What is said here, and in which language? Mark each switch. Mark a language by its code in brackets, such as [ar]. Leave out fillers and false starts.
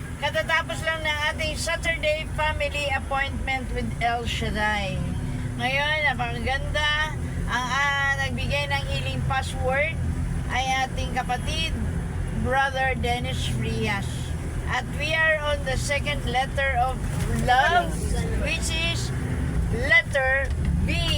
[tl] Katatapos lang ng ating [en] Saturday family appointment with El Shaddai. [tl] Ngayon, napakaganda. Ang nagbigay ng healing password ay ating kapatid, Brother Dennis Frias. At [en] we are on the second letter of love, which is letter B.